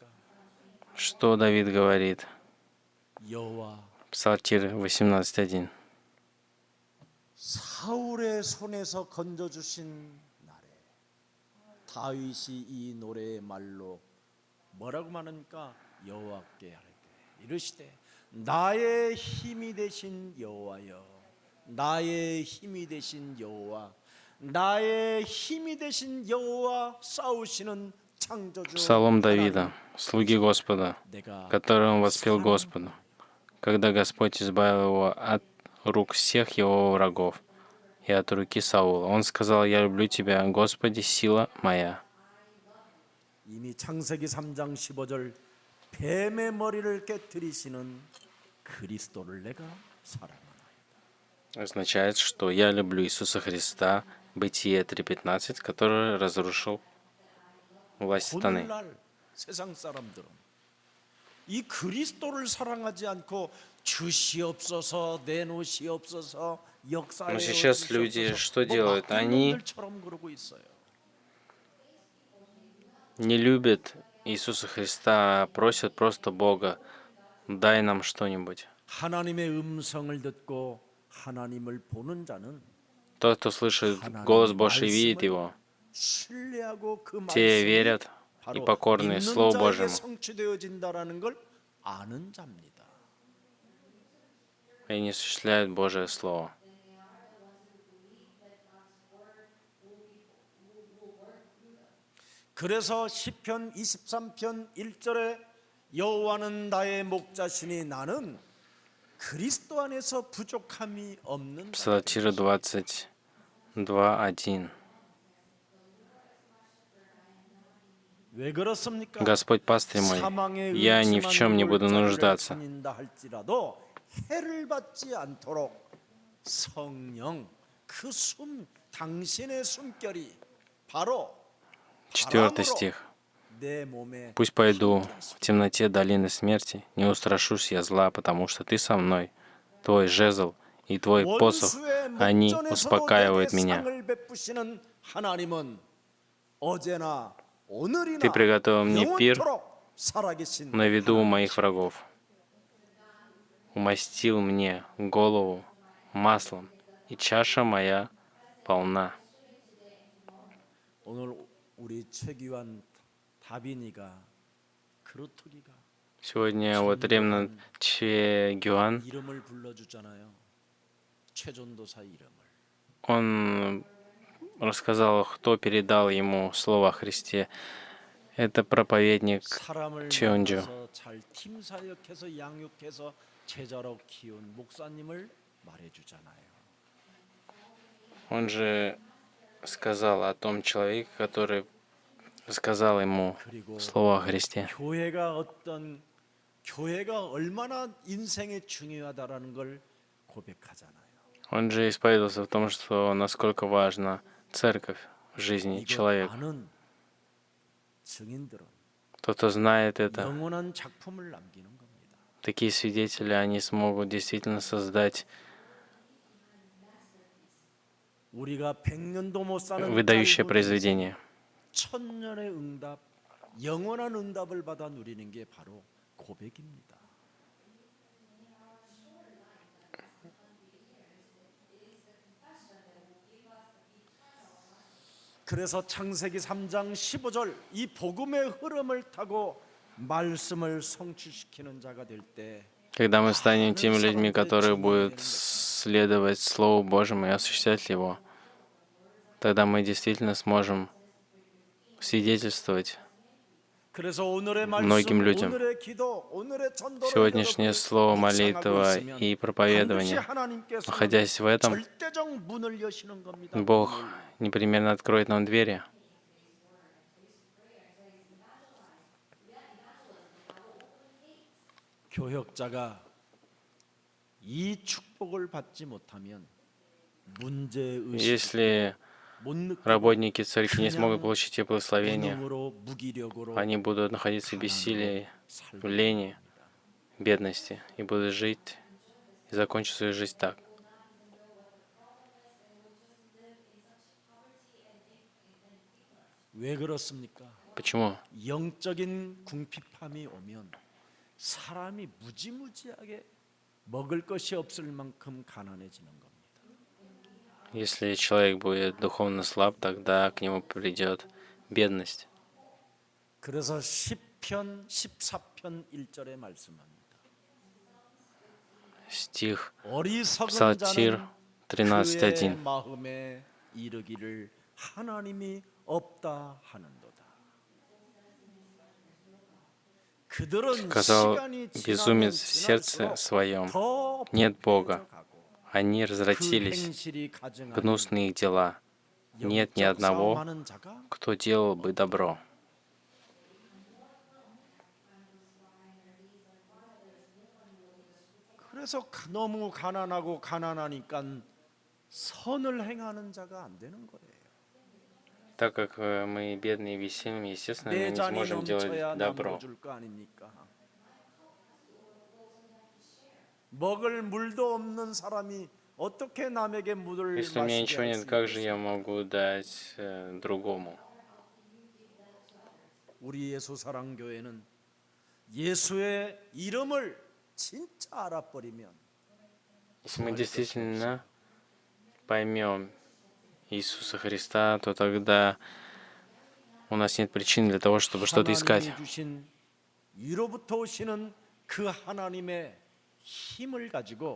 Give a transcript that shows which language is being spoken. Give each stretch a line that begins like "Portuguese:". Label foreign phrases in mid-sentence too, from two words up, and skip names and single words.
Russian: Что Давид говорит?
Korean: 여호와
Russian: Псалтирь 18:1.
Korean: 사울의 손에서 건져 주신 날에 다윗이 이 노래의 말로 뭐라고 말합니까? 여호와께 하리되 이르시되 나의 힘이 되신 여호와여 나의 힘이 되신 여호와 나의 힘이 되신 여호와 싸우시는 창조주
Russian: Псалом Давида,
Korean: 하나님,
Russian: слуги Господа,
Korean: 내가
Russian: который он воспел
Korean: 사랑하노라.
Russian: Господу, когда Господь избавил его от рук всех его врагов и от руки Саула. Он сказал: «Я люблю Тебя, Господи, сила моя».
Korean: 이미 창세기 3장 15절 뱀의 머리를 깨뜨리시는 그리스도를 내가 사랑하나이다.
Russian: Означает, что я люблю Иисуса Христа, Бытие 3:15, который разрушил власть сатаны.
Korean: 오늘날 세상 사람들은 이 그리스도를 사랑하지 않고 주시옵소서 내놓으시옵소서 역사에
Russian: Но сейчас люди что
Korean: 뭐
Russian: делают?
Korean: 맡긴
Russian: Они
Korean: 놈들처럼 그러고 있어요.
Russian: не любят Иисуса Христа, а просят просто Бога, дай нам что-нибудь.
Korean: 하나님의 음성을 듣고 하나님을 보는 자는
Russian: Тот, кто слышит голос
Korean: 하나님의
Russian: Божий и видит
Korean: 말씀을
Russian: Его,
Korean: 신뢰하고 그
Russian: те
Korean: 말씀이
Russian: верят и
Korean: 바로
Russian: покорны
Korean: 믿는
Russian: Слову
Korean: 자에게
Russian: Божьему.
Korean: 성취되어진다라는 걸 아는 자입니다.
Russian: И не осуществляют Божие Слово.
Korean: 그래서 시편 23편 1절에 여호와는 나의 목자시니 나는 그리스도 안에서 부족함이 없는 자라.
Russian: Псалтирь 22:1.
Korean: 왜 그렇습니까?
Russian: Господь пастырь мой,
Korean: 사망의
Russian: я ни в чем не буду нуждаться.
Korean: 다닌다 할지라도 해를 받지 않도록 성령 그 당신의 숨결이 바로
Russian: 4 стих.
Korean: 내 몸에
Russian: Пусть пойду в темноте долины смерти, не устрашусь я зла, потому что ты со мной. Твой жезл и твой посох,
Korean: 원수의
Russian: они
Korean: 목전에서도
Russian: успокаивают
Korean: 내게
Russian: меня.
Korean: 상을 베푸시는 하나님은 어제나 오늘이나
Russian: Ты приготовил мне пир
Korean: 영원토록 살아계신
Russian: на виду у
Korean: 하나님이시다.
Russian: моих врагов. Умастил мне голову маслом, и чаша моя полна.
Korean: 오늘 우리 최기환 다빈이가 그루터기가
Russian: Сегодня вот ремнант Че Гюан,
Korean: 이름을 불러주잖아요. 최전도사 이름을.
Russian: он рассказал, кто передал ему слово о Христе. Это проповедник
Korean: 사람을 최은주. 만나서 잘 팀사역해서 양육해서 제자로 키운 목사님을 말해주잖아요.
Russian: Он же сказал о том человеке, который сказал ему
Korean: 그리고
Russian: слово о Христе.
Korean: 교회가 얼마나 인생에 중요하다라는 걸 고백하잖아요.
Russian: Он же исповедовался в том, что насколько важна церковь в жизни
Korean: 이거
Russian: человека.
Korean: 아는 증인들은
Russian: Тот, кто знает это,
Korean: 영원한 작품을 남기는 겁니다.
Russian: такие свидетели, они смогут действительно создать
Korean: 우리가 100년도 못 사는
Russian: выдающее
Korean: 짧은
Russian: произведение.
Korean: 천년의 응답, 영원한 응답을 받아 누리는 게 바로 고백입니다. 그래서 창세기 3장 15절 이 복음의 흐름을 타고 말씀을 성취시키는 자가 될 때
Russian: Когда мы станем теми людьми, которые будут следовать Слову Божьему и осуществлять его, тогда мы действительно сможем свидетельствовать
Korean: 그래서 오늘의 말씀,
Russian: многим людям.
Korean: 오늘의 기도, 오늘의 전도를
Russian: Сегодняшнее
Korean: 여러분이
Russian: слово,
Korean: 묵상하고
Russian: молитва
Korean: 있으면
Russian: и
Korean: 반드시
Russian: проповедование,
Korean: 하나님께서는
Russian: находясь в этом,
Korean: 절대적 문을 여시는 겁니다.
Russian: Бог
Korean: 문을.
Russian: непременно откроет нам двери.
Korean: 교역자가 이 축복을 받지 못하면 문제 의식
Russian: Если
Korean: 못 느끼고
Russian: работники церкви не смогут получить те благословения,
Korean: 본능으로 무기력으로
Russian: они будут находиться в бессилии,
Korean: 살고
Russian: в лени, бедности, и будут жить и закончить свою жизнь так.
Korean: 왜 그렇습니까?
Russian: Почему?
Korean: 영적인 궁핍함이 오면 사람이 무지무지하게 먹을 것이 없을 만큼 가난해지는 겁니다.
Russian: Если человек будет духовно слаб, тогда к нему придет бедность.
Korean: 그래서 시편 14편 1절에 말씀합니다.
Russian: Стих
Korean: 어리석은
Russian: Псалтирь
Korean: 자는
Russian: 13:1.
Korean: 그의 마음에 이르기를 하나님이 없다 하는도다. 그들은
Russian: Сказал
Korean: 시간이 지나면
Russian: безумец в сердце
Korean: 지날수록
Russian: своем,
Korean: 더
Russian: нет Бога.
Korean: 부패해져가고
Russian: Они
Korean: 그
Russian: развратились,
Korean: 행실이 가증하니
Russian: гнусные их дела. Нет ни
Korean: 영적
Russian: одного,
Korean: 싸움하는 자가
Russian: кто делал бы добро.
Korean: 그래서 너무 가난하니까 선을 행하는 자가 안 되는 거예요.
Russian: Так как мы бедные и бессильны, естественно, мы
Korean: 내
Russian: не
Korean: 잔이
Russian: сможем
Korean: 넘쳐야
Russian: делать добро.
Korean: 나눠줄 거 아닙니까? 먹을 물도 없는 사람이 어떻게 남에게 물을
Russian: Если у меня
Korean: 마시게
Russian: ничего
Korean: 할
Russian: нет,
Korean: 수
Russian: как же
Korean: 있겠어요?
Russian: я могу дать другому?
Korean: 우리 예수 사랑 교회는 예수의 이름을 진짜 알아버리면
Russian: Если мы действительно поймем Иисуса Христа, то тогда у нас нет причин для того, чтобы что-то искать.
Korean: 하나님이 주신 위로부터 오시는 그 하나님의 힘을 가지고